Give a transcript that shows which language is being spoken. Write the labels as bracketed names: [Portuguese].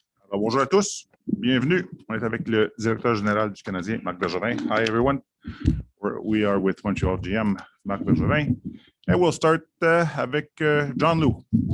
[French] Bonjour à tous, bienvenue. On est avec le directeur général du Canadien, Marc Bergevin. [English] Hi everyone. We are with Montreal GM, Marc Bergevin. And we'll start avec John Lu.